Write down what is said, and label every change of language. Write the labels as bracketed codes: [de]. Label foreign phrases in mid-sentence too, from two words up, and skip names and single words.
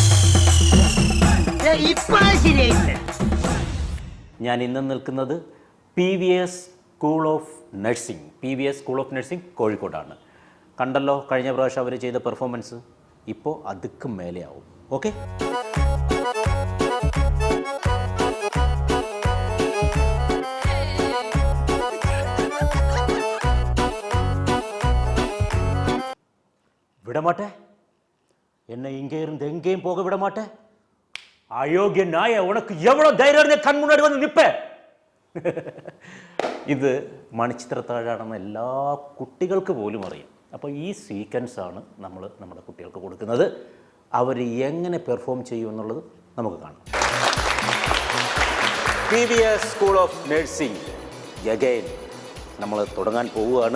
[ml] ഞാൻ ഇന്ന് നിൽക്കുന്നത് PVS [en] school of nursing [ml] കോഴിക്കോടാണ്. കണ്ടല്ലോ കഴിഞ്ഞ പ്രാവശ്യം അവർ ചെയ്ത പെർഫോമൻസ്, ഇപ്പോൾ അതുക്കും മേലെയാവും. ഓക്കെ, [ta] விடமாட்டே, என்னை இங்கே இருந்து எங்கேயும் போக விடமாட்டே. அயோக்கிய நாய, உனக்கு எவ்வளவு தைரியம் இருந்தா கண் முன்னாடி வந்து நிப்ப. [ml] ഇത് മണിച്ചിത്രത്താഴാണെന്ന് എല്ലാ കുട്ടികൾക്ക് പോലും അറിയാം. അപ്പോൾ ഈ സീക്വൻസ് ആണ് നമ്മൾ നമ്മുടെ കുട്ടികൾക്ക് കൊടുക്കുന്നത്. അവർ എങ്ങനെ പെർഫോം ചെയ്യും എന്നുള്ളത് നമുക്ക് കാണാം. PVS [en] school of nursing again [ml] നമ്മൾ തുടങ്ങാൻ പോവുകയാണ്.